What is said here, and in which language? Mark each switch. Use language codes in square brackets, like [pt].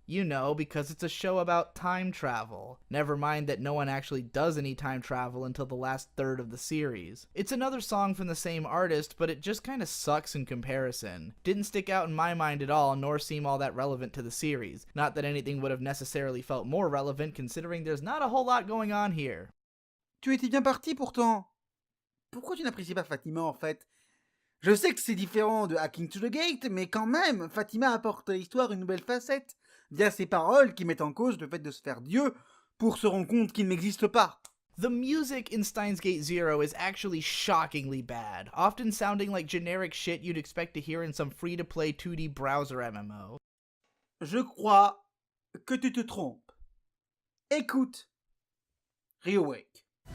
[en] You know, because it's a show about time travel. Never mind that no one actually does any time travel until the last third of the series. It's another song from the same artist, but it just kinda sucks in comparison. Didn't stick out in my mind at all, nor seem all that relevant to the series. Not that anything would have necessarily felt more relevant, considering there's not a whole lot going on here. [fr] Tu étais bien parti pourtant. Pourquoi tu n'apprécies pas Fatima en fait? Je sais que c'est différent de Hacking to the Gate, mais quand même, Fatima apporte à l'histoire une nouvelle facette, via ses paroles qui mettent en cause le fait de se faire Dieu pour se rendre compte qu'il n'existe pas. [en] The music in Steins Gate Zero is actually shockingly bad, often sounding like generic shit you'd expect to hear in some free-to-play 2D browser MMO. [fr] Je crois que tu te trompes. Écoute, Reawake.